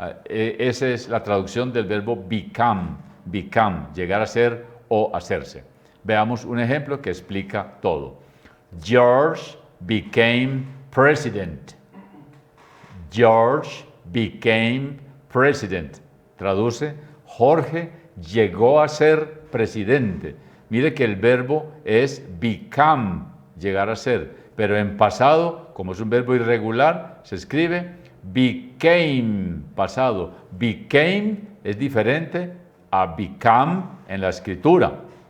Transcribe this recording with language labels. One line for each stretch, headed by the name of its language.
Spanish: Esa es la traducción del verbo become. Become, llegar a ser o hacerse. Veamos un ejemplo que explica todo.
English: George became president. George became president.
Spanish: Traduce, Jorge llegó a ser presidente. Mire que el verbo es become, llegar a ser, pero en pasado, como es un verbo irregular, se escribe became, pasado. Became es diferente a become en la escritura.